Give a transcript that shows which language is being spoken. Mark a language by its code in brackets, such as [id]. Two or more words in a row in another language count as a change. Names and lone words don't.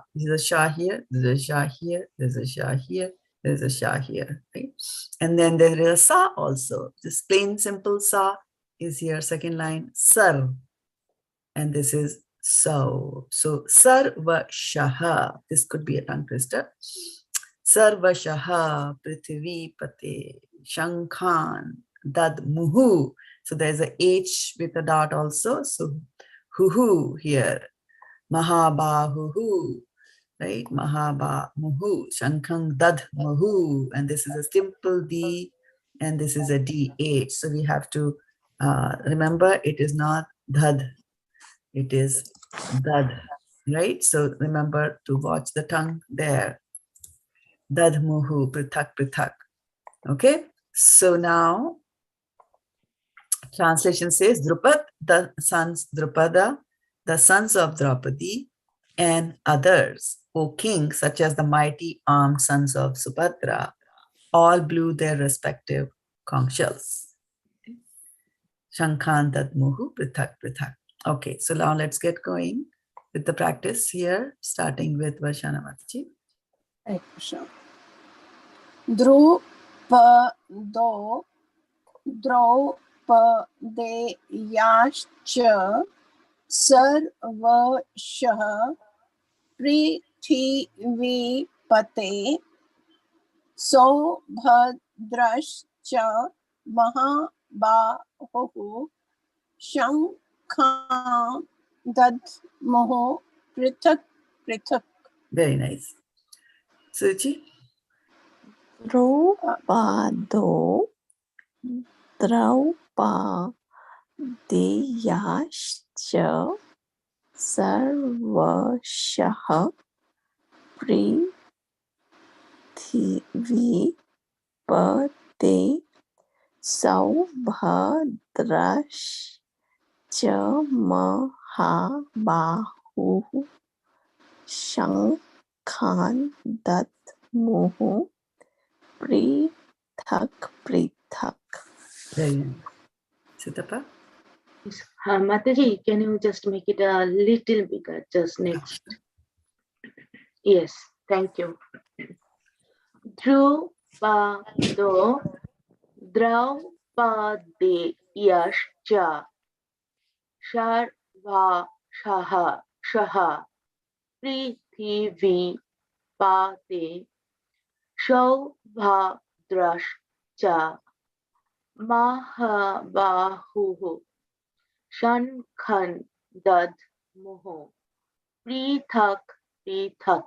[en] There's a sha here, there's a sha here, there's a sha here, there's a sha here, right? And then there is a sa also. Just plain simple sa is here, second line, sar. And this is so. So sarvaśaḥ. This could be a tongue twister. [sa] Sarvaśaḥ, pṛthivī-pate, śaṅkhān, dadhmuḥ. [en] So there's a H with a dot also. So hu here. [sa] mahā-bāhuḥ, right? mahā-bāhuḥ, śaṅkhān, dadhmuḥ. [en] And this is a simple D and this is a DH. So we have to Remember, it is not dad, it is dad, right? So remember to watch the tongue there. [sa] Dadhmuḥ, pṛthak, pṛthak. [en] Okay, so now translation says Drupad, the sons Drupada, the sons of Draupadi, and others, O king, such as the mighty armed sons of Subhadra, all blew their respective conch shells. [sa] śaṅkhān, dadhmuḥ, pṛthak, pṛthak. [en] Okay, so now let's get going with the practice here, starting with Varshana Mataji. Hare Krishna. [sa] Drupado draupadeyāś sarvaśaḥ pṛthivī-pate saubhadraś mahā-bāhuḥ śaṅkhān dadhmuḥ pṛthak pṛthak. [en] Very nice. Suchi? [sa] Drupado draupadeyāś sarvaśaḥ pṛthivī-pate saubhadraś mahā-bāhuḥ śaṅkhān dadhmuḥ pṛthak pṛthak. [en] Very nice. Sitapa? Yes. Mataji, can you just make it a little bigger, just next? Yes, thank you. [sa] Drupado draupadeyāś sarvaśaḥ pṛthivī-pate saubhadraś mahā-bāhuḥ śaṅkhān dadhmuḥ pṛthak pṛthak.